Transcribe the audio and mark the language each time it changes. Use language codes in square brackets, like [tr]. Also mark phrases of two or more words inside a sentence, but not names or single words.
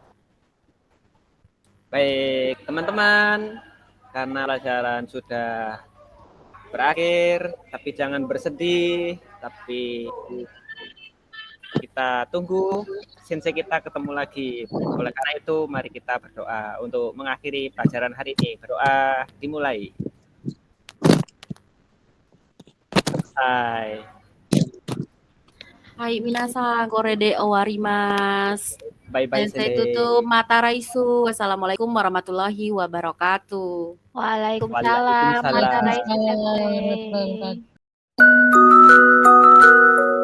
[id] Baik, teman-teman, karena pelajaran sudah berakhir, tapi jangan bersedih, tapi kita tunggu Sensei kita ketemu lagi. Oleh karena itu, mari kita berdoa untuk mengakhiri pelajaran hari ini. Berdoa dimulai. [ja] Hai. はい皆さん、これで終わります. [en] Bye-bye [ja] Sensei Sensei. [id] tutup [ja] また来週. [ar] والسلام عليكم ورحمة الله وبركاته. Waalaikumsalam. Waalaikumsalam. [ja] また先生.